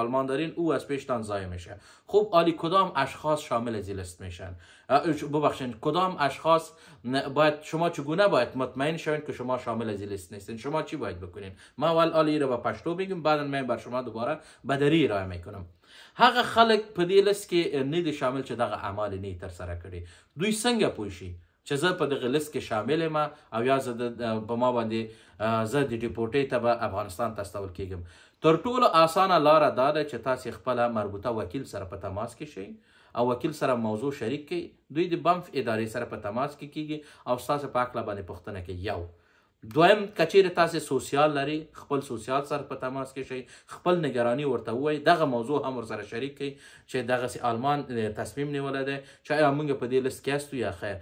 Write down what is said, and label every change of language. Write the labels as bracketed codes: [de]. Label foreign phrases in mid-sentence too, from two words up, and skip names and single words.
[fa] آلمان دارین او از پیشتان ضایع میشه خب عالی کدام اشخاص شامل از لیست میشن ببخشید کدام اشخاص باید شما چگونه باید مطمئن شوین که شما شامل از لیست نیستین شما چی باید بکنین ما اول عالی رو با پشتو بگیم بعدا من بر شما دوباره بدری ارائه میکنم [ps] هغه خلک په دې لیست کې نه دي شامل چې دغه اعمال نه ترسره کړي دوی څنګه پوه شي چې زه په دغه لیست کې شامل یم او یا زه په ما باندې زه د ډیپورټۍ ته به افغانستان ته استول کیږم تر ټولو اسانه لاره دا ده چې تاسې خپله مربوطه وکیل سره په تماس کې شئ او وکیل سره موضوع شریک کړئ دوی د بمف ادارې سره په تماس کې کیږي او ستاسو په هکله باندې پوښتنه کوي یو دویم کچیر تاسو سوسیال لري خپل سوسیال سره په تماس کې شئ خپل نگرانی ورته ووایئ دغه موضوع هم ورسره شریک کړئ چې دغسې آلمان تصمیم نیولی دی چې آیا موږ په دې لیست کې هستو یا خیر.